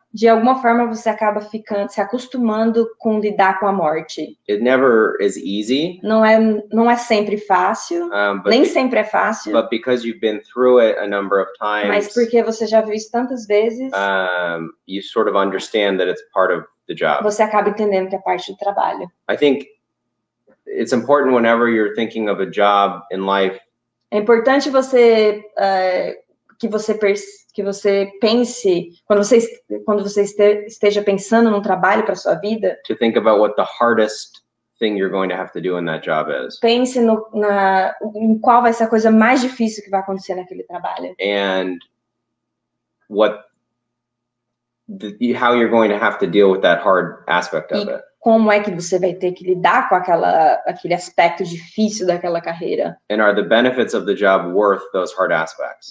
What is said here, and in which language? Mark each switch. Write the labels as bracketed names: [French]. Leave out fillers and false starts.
[Portuguese] De alguma forma você acaba se acostumando com lidar com a morte. [English] It never is easy. [Portuguese] Não é sempre fácil, nem sempre é fácil. [English] But because you've been through it a number of times. [Portuguese] Mas porque você já viu isso tantas vezes. [English] You sort of understand that it's part of the job. [Portuguese] Você acaba entendendo que é parte do trabalho. [English] I think it's important whenever you're thinking of a job in life. [Portuguese] É importante que você pense, quando você esteja pensando num trabalho para sua vida, [English] to think about what the hardest thing you're going to have to do in that job is. [Portuguese] Pense em qual vai ser a coisa mais difícil que vai acontecer naquele trabalho. [English] And how you're going to have to deal with that hard aspect of it. [Portuguese] Como é que você vai ter que lidar com aquele aspecto difícil daquela carreira? [English] And are the benefits of the job worth those hard aspects?